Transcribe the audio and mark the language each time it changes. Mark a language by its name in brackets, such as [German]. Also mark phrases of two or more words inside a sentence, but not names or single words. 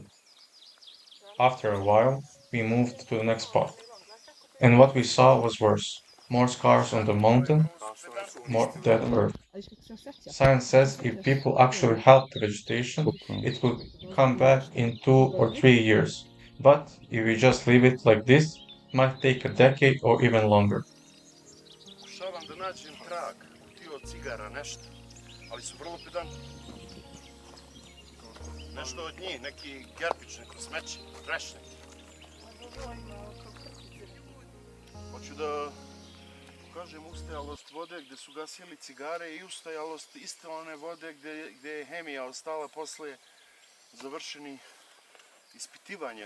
[English] After a while, we moved to the next spot, and what we saw was worse. More scars on the mountain, more dead earth. Science says if people actually help the vegetation, it will come back in 2 or 3 years. But if we just leave it like this, it might take a decade or even longer. [Serbian] Pokušavam da nađem trag, kutiju od cigara, nešto, ali su vrlo pedantni. Nešto od njih, neki gerpić, neko smeće, treš neki. Hoću da pokažem ustajalost vode gde su gasili cigare i ustajalost iste one vode gde je hemija ostala posle završenih ispitivanja.